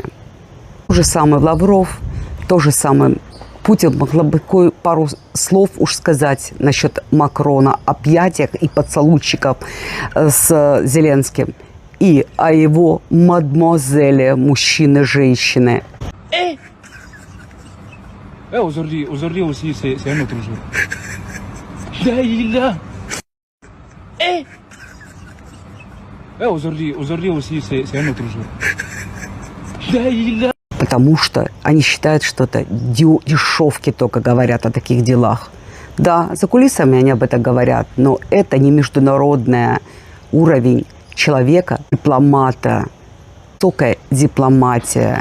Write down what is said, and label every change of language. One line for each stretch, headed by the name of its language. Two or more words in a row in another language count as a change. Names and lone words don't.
Russian: То же самое Лавров, то же самое Путин. Могла бы пару слов уж сказать насчет Макрона, объятиях и поцелуйчиков с Зеленским и о его мадемуазеле, мужчины, женщины.
French: Aujourd'hui aussi, c'est un autre jour. Là. Aujourd'hui aussi, c'est un autre jour.
Russian: Потому что они считают, что это дешевки только говорят о таких делах. Да, за кулисами они об этом говорят, но это не международный уровень человека, дипломата, высокая дипломатия.